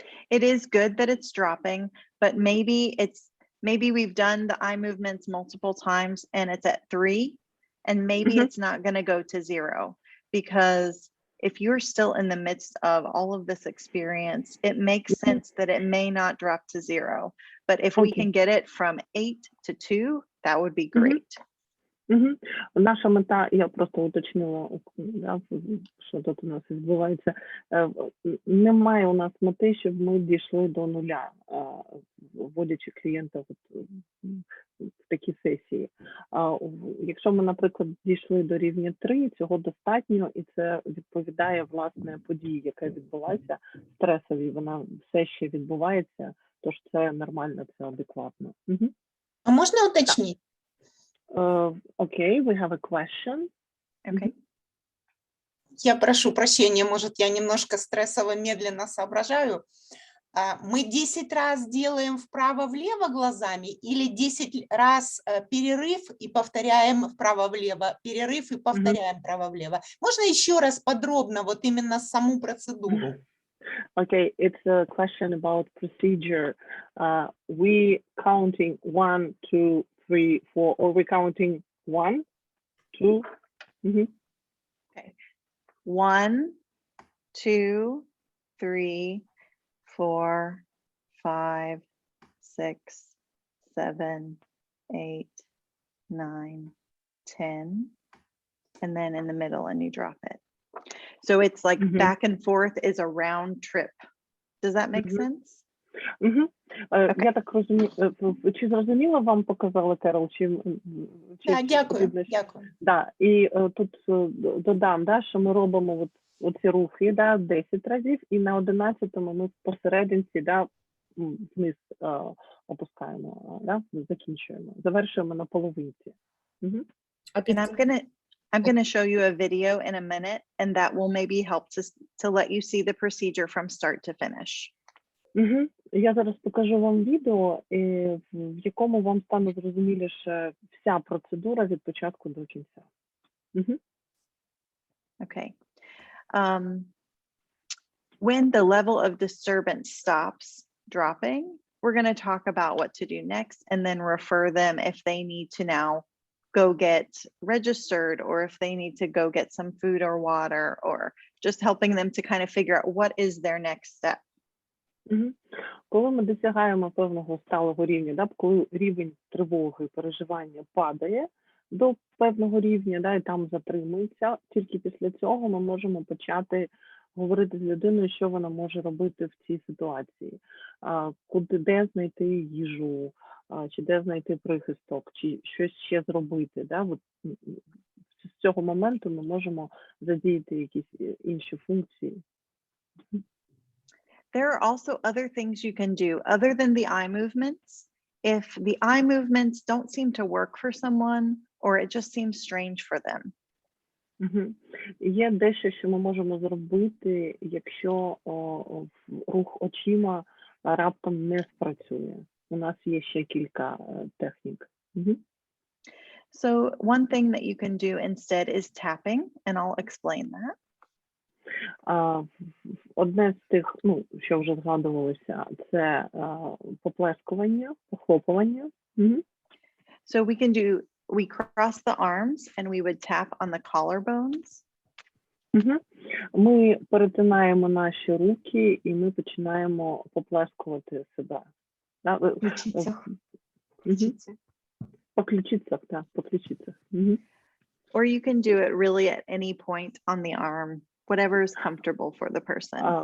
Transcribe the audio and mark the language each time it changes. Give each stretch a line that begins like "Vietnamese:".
English: It is good that it's dropping, but maybe we've done the eye movements multiple times and it's at 3, and maybe it's not going to go to 0, because if you're still in the midst of all of this experience, it makes sense that it may not drop to 0. But if we can get it from 8 to 2, that would be great.
Ukrainian: Наша мета, я просто уточнила, що тут у нас відбувається, немає у нас мети, щоб ми дійшли до нуля, вводячи клієнта в такі сесії. Якщо ми, наприклад, дійшли до рівня 3, цього достатньо, і це відповідає, власне, події, яка відбулася, стресовій, вона все ще відбувається, тож це нормально, це адекватно. А можна уточнити?
English: Okay, we have a question. Okay.
Russian: Я прошу прощения, может, я немножко стрессово медленно соображаю. Мы 10 раз делаем вправо-влево глазами или 10 раз перерыв и повторяем вправо-влево, перерыв и повторяем вправо-влево? Можно еще раз подробно вот именно саму процедуру?
English: Okay, it's a question about procedure. We counting 1, 2, 3, 4, or we counting 1, 2? Okay. 1, 2, 3, 4, 5, 6, 7, 8, 9, 10, and then in the middle, and you drop it. So it's like back and forth is a round trip. Does that make sense?
Ukrainian: Я так розумію, чи зрозуміло вам показала, Керол? Так, дякую. Да, і тут додам, да, що ми робимо оці рухи, да, 10 разів, і на 11-му ми посерединці, да, вниз опускаємо, да, закінчуємо, завершуємо на половинці.
English: And I'm gonna show you a video in a minute, and that will maybe help to let you see the procedure from start to finish. Угу.
Ukrainian: Я зараз покажу вам відео, в якому вам стане зрозуміліше вся процедура від початку до кінця. Угу.
English: Okay. When the level of disturbance stops dropping, we're going to talk about what to do next and then refer them if they need to now go get registered or if they need to go get some food or water or just helping them to kind of figure out what is their next step. Угу.
Ukrainian: Коли ми досягаємо певного сталого рівня, да, коли рівень тривоги, переживання падає до певного рівня, да, і там затримується, тільки після цього ми можемо почати говорити з людиною, що вона може робити в цій ситуації, де знайти їжу, чи де знайти прихисток, чи щось ще зробити. Да? От, з цього моменту ми можемо задіяти якісь інші функції.
English: There are also other things you can do other than the eye movements. If the eye movements don't seem to work for someone or it just seems strange for them. Угу.
Ukrainian: Є дещо, що ми можемо зробити, якщо рух очима раптом не спрацює. У нас є ще кілька технік. Угу.
English: So one thing that you can do instead is tapping, and I'll explain that.
Ukrainian: Одне з тих, що вже згадувалося, це поплескування, похлопування. Угу.
English: So we cross the arms and we would tap on the collarbones. Угу.
Ukrainian: Ми перетинаємо наші руки і ми починаємо поплескувати себе. По ключицях. По ключицях, так, по ключицях. Угу.
English: Or you can do it really at any point on the arm, whatever is comfortable for the person.